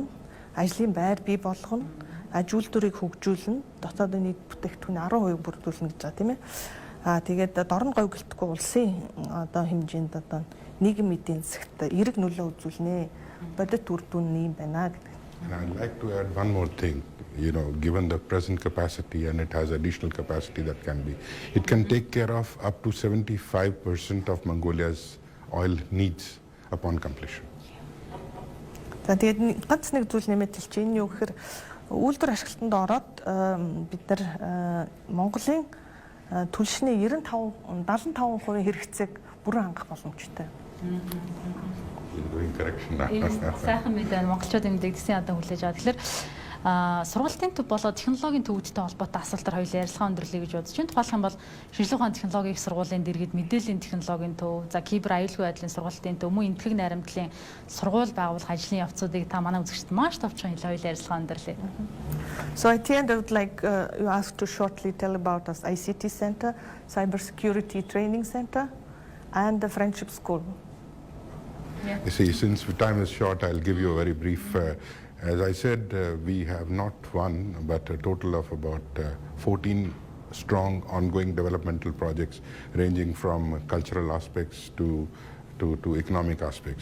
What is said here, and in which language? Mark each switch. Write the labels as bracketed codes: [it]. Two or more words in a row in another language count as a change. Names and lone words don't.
[mn] Ажлын байр бий болгоно. Аж үйлдвэрийг хөгжүүлнэ. Дотоодын нийт бүтээгдэхүүний 10% бүрдүүлнэ гэж байгаа тийм ээ. Тэгээд дорн говь гэлтэхгүй улсын одоо хэмжээнд одоо нийгэм эдийн засагт эерэг нөлөө үзүүлнэ. Бодит үр дүн юм байна гэдэг. [en] And I'd like to add one more thing. You know, given the present capacity, and it has additional capacity that can be, it can take care of up to 75% of Mongolia's oil needs upon completion. [mn] За тэгээд ганц нэг зүйл нэмээд хэлчих. Энэ юу гэхээр үйлдвэр ашиглалтанд ороод бид нар Монголын түлшний 75% хэрэгцээг бүрэн хангах боломжтой. Сайхан мэдээ монголчуудын мэдээлсэн ядаа хүлээж аваад. Тэгэхээр сургалтын төв болоод технологийн төвөдтэй холбоотой асуултаар хоёулаа ярилцлага өндөрлөе гэж бодож байна. Тухайлх юм бол шинжилгээ ухааны технологийн их сургуулийн дэргэд мэдээллийн технологийн төв, за кибер аюулгүй байдлын сургалтын төв, мөн энэтхэг найрамдлын сургууль байгуулах ажлын явцуудыг та манай үзэгчд маш товчхон хоёулаа ярилцлага өндөрлөе. [en] So at the end, I would like you asked to shortly tell about us ICT Center, Cybersecurity Training Center, and the Friendship School. Yeah. You see, since time is short, I'll give you a very brief. As I said, we have not one, but a total of about 14 strong ongoing developmental projects ranging from cultural aspects to economic aspects.